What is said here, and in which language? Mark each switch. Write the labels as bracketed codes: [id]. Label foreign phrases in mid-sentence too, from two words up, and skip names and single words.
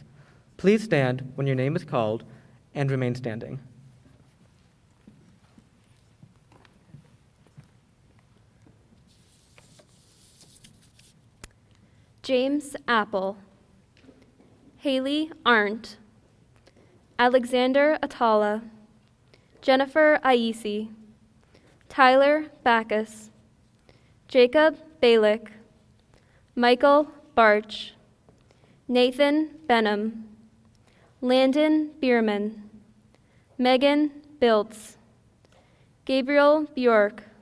[en] Please stand when your name is called and remain standing. James Apple, Haley Arndt, Alexander Atala, Jennifer Aisi, Tyler Backus, Jacob Balick, Michael Barch, Nathan Benham, Landon Bierman, Megan Biltz, Gabriel Bjork,